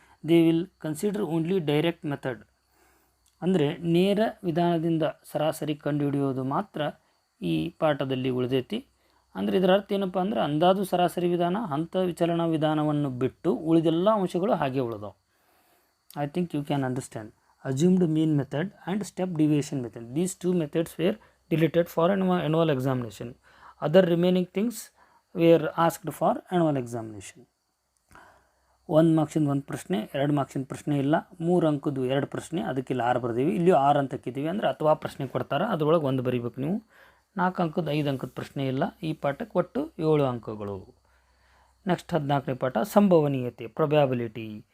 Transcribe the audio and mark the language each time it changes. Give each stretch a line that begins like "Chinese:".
English: They will consider only direct method.
Kannada: ಅಂದರೆ ನೇರ ವಿಧಾನದಿಂದ ಸರಾಸರಿ ಕಂಡುಹಿಡಿಯೋದು ಮಾತ್ರ ಈ ಪಾಠದಲ್ಲಿ ಉಳಿದೈತಿ. ಅಂದರೆ ಇದರ ಅರ್ಥ ಏನಪ್ಪ ಅಂದ್ರೆ ಅಂದಾಜು ಸರಾಸರಿ ವಿಧಾನ, ಹಂತ ವಿಚಲನಾ ವಿಧಾನವನ್ನು ಬಿಟ್ಟು ಉಳಿದೆಲ್ಲ ಅಂಶಗಳು ಹಾಗೆ ಉಳಿದವು.
English: I think you can understand. Assumed mean method and step deviation method. These 2 methods were deleted for annual examination. Other remaining things were asked for annual examination.
Kannada: 1 ಮಾರ್ಕ್ಸಿಂದ 1 ಪ್ರಶ್ನೆ, 2 ಮಾರ್ಕ್ಸಿನ ಪ್ರಶ್ನೆ ಇಲ್ಲ, 3 ಅಂಕದ್ದು 2 ಪ್ರಶ್ನೆ, ಅದಕ್ಕಿಲ್ಲ 6 ಬರ್ದೀವಿ. ಇಲ್ಲಿ 6 ಅಂತ ಹಾಕಿದ್ದೀವಿ. ಅಂದರೆ ಅಥವಾ ಪ್ರಶ್ನೆ ಕೊಡ್ತಾರೆ, ಅದರೊಳಗೆ 1 ಬರೀಬೇಕು ನೀವು. 4 ಅಂಕದ 5 ಅಂಕದ ಪ್ರಶ್ನೆ ಇಲ್ಲ. ಈ ಪಾಠಕ್ಕೆ ಒಟ್ಟು 7 ಅಂಕಗಳು. ನೆಕ್ಸ್ಟ್ 14ನೇ ಪಾಠ ಸಂಭವನೀಯತೆ ಪ್ರೊಬ್ಯಾಬಿಲಿಟಿ.